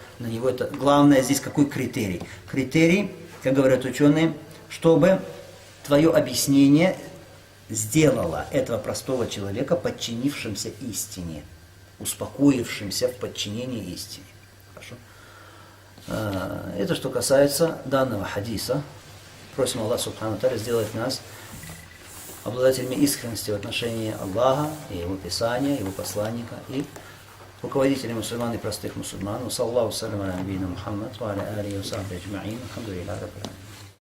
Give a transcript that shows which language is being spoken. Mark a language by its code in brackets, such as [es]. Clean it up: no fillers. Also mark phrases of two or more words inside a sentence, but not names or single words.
[ru] На него это главное здесь какой критерий? Критерий, как говорят ученые, чтобы твое объяснение сделало этого простого человека подчинившимся истине, успокоившимся в подчинении истине. Хорошо. Это что касается данного хадиса. Просим Аллаха [ar] سبحانه وتعالى [ru] сделать нас обладателями искренности в отношении Аллаха и Его Писания, Его посланника и руководителей мусульман и простых мусульман. [ar] صلى الله سلام على نبينا محمد وعلى آله وصحبه أجمعين. الحمد لله رب العالمين.